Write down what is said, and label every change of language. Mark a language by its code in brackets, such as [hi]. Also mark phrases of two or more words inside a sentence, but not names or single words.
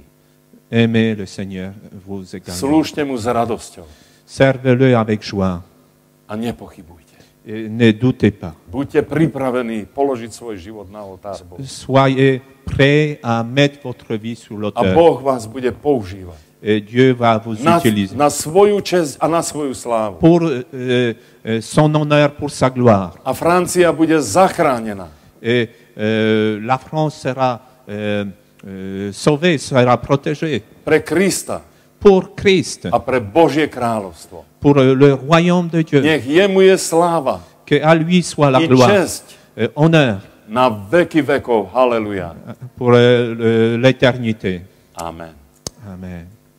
[fr] Aimez le Seigneur, vous également. [sk] Slúžte mu s radosťou [fr] Servez-le avec joie. [sk] a nepochybujte. [fr] Et ne doutez pas. [sk] Buďte pripravení položiť svoj život na oltár Bohu. [fr] Soyez prêts à mettre votre vie sur [sk] A [fr] l'autel. [sk] Boh vás bude používať [fr] Et Dieu va vous utiliser [sk] na svoju česť a na svoju slávu. [fr] pour son honneur, pour sa gloire. [sk] A Francia bude zachránená. [fr] Et la France sera sauvée, sera protégée [sk] Pre Krista [fr] pour Christ, [sk] a pre Božie kráľovstvo. [fr] pour le royaume de Dieu. [sk] Nech jemu je sláva [fr] Que à lui soit la [sk] i [fr] gloire, [sk] česť [fr] honneur [sk] na veky vekov. Haleluja. [fr] pour l'éternité. [sk] Amen. [fr] Amen.